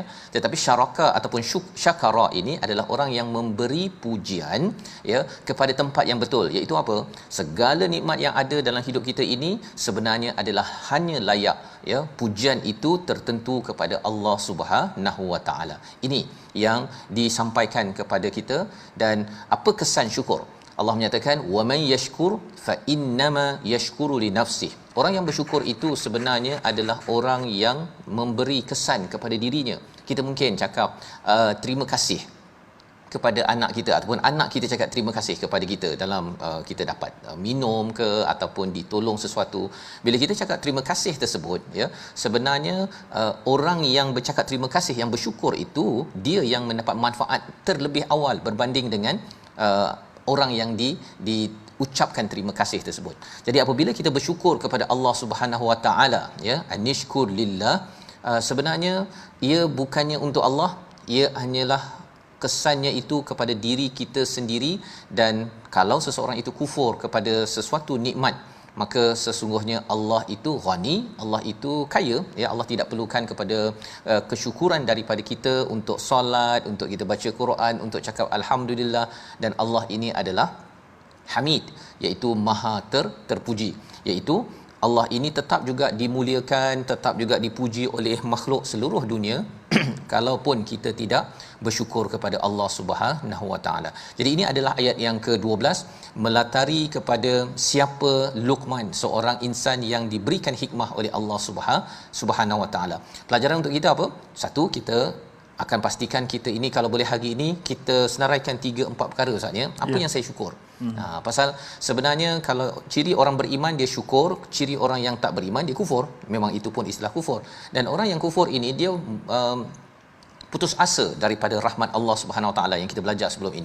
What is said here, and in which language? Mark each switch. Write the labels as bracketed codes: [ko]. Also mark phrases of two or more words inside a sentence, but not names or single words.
[ms] Tetapi syaraka ataupun syakara ini adalah orang yang memberi pujian ya kepada tempat yang betul, iaitu apa? Segala nikmat yang ada dalam hidup kita ini sebenarnya adalah hanya layak ya pujian itu tertentu kepada [ar] Allah Subhanahu Wa Taala. [ms] Ini yang disampaikan kepada kita. Dan apa kesan syukur? Allah menyatakan [ar] wa man yashkur fa innama yashkuru li nafsihi. [ms] Orang yang bersyukur itu sebenarnya adalah orang yang memberi kesan kepada dirinya. Kita mungkin cakap terima kasih kepada anak kita, ataupun anak kita cakap terima kasih kepada kita dalam kita dapat minum ke ataupun ditolong sesuatu. Bila kita cakap terima kasih tersebut ya, sebenarnya orang yang bercakap terima kasih, yang bersyukur itu, dia yang mendapat manfaat terlebih awal berbanding dengan orang yang diucapkan terima kasih tersebut. Jadi apabila kita bersyukur kepada [ar] Allah Subhanahu Wa Taala [ms] ya, [ar] anishkur lillah, [ms] sebenarnya ia bukannya untuk Allah, ia hanyalah kesannya itu kepada diri kita sendiri. Dan kalau seseorang itu kufur kepada sesuatu nikmat, maka sesungguhnya Allah itu ghani, Allah itu kaya ya. Allah tidak perlukan kepada kesyukuran daripada kita untuk solat, untuk kita baca Quran, untuk cakap alhamdulillah. Dan Allah ini adalah Hamid, iaitu maha terpuji, iaitu Allah ini tetap juga dimuliakan, tetap juga dipuji oleh makhluk seluruh dunia kalaupun kita tidak bersyukur kepada [ar] Allah Subhanahu Wa Taala. [ms] Jadi ini adalah ayat yang ke-12 melatari kepada siapa Luqman, seorang insan yang diberikan hikmah oleh [ar] Allah Subhanahu Wa Taala. [ms] Pelajaran untuk kita apa? Satu, kita akan pastikan kita ini kalau boleh hari ini kita senaraikan 3-4 perkara Ustaz ya. Apa yang saya syukur? Pasal sebenarnya kalau ciri orang beriman dia syukur, ciri orang yang tak beriman dia kufur. Memang itu pun istilah kufur. Dan orang yang kufur ini dia putus asa daripada rahmat [ar] Allah Subhanahu Wa Taala [ms] yang kita belajar sebelum ini.